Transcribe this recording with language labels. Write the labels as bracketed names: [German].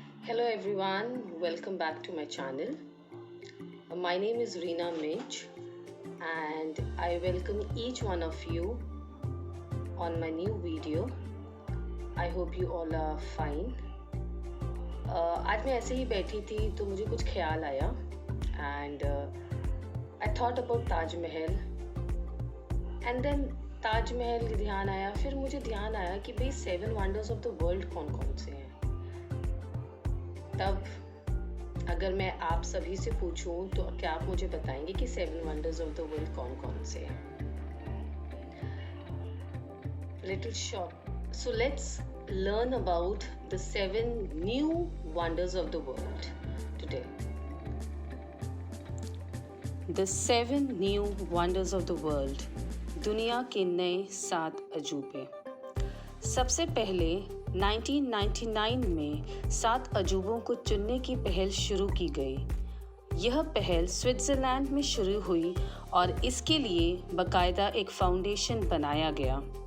[English] Hello everyone, welcome back to my channel. My name is Reena Minch and I welcome each one of you on my new video. I hope you all are fine. [Hindi] आज मैं ऐसे ही बैठी थी तो मुझे कुछ ख्याल आया [English] and I thought about [Hindi] Taj Mahal [English] and then [Hindi] Taj Mahal ध्यान आया, फिर मुझे ध्यान आया कि भाई 7 वंडर्स ऑफ द वर्ल्ड कौन कौन से हैं। तब अगर मैं आप सभी से पूछूं तो क्या आप मुझे बताएंगे कि 7 वंडर्स ऑफ द वर्ल्ड कौन कौन से हैं? [English] Little short. So let's learn about the 7 new wonders of the world today. The 7 new wonders of the world. [Hindi] दुनिया के नए 7 अजूबे। सबसे पहले 1999 में 7 अजूबों को चुनने की पहल शुरू की गई। यह पहल स्विट्ज़रलैंड में शुरू हुई और इसके लिए बाकायदा एक फाउंडेशन बनाया गया।